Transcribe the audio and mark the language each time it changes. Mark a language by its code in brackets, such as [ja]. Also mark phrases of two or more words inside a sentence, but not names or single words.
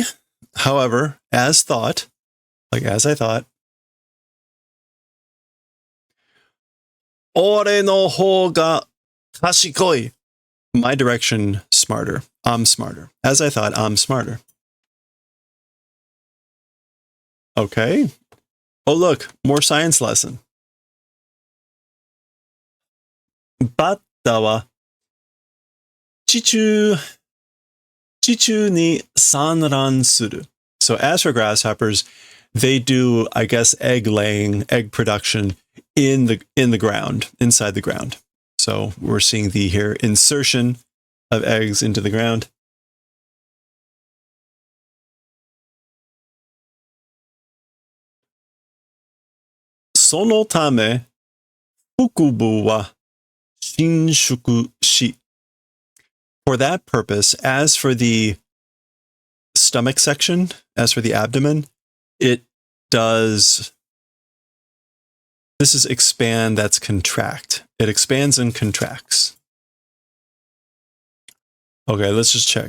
[en] However, as thought, like as I thought, [ja] 俺の方が賢い. [en] My direction smarter. I'm smarter. As I thought, I'm smarter. Okay. Oh, look, more science lesson. [ja] バッタは地中に産卵する. [en] So as for grasshoppers, they do, I guess, egg laying, egg production in the ground, inside the ground. So we're seeing the here insertion of eggs into the ground. [ja] そのため腹部は伸縮し. [en] For that purpose, as for the stomach section, as for the abdomen, it does. This is expand, that's contract. It expands and contracts. Okay, let's just check.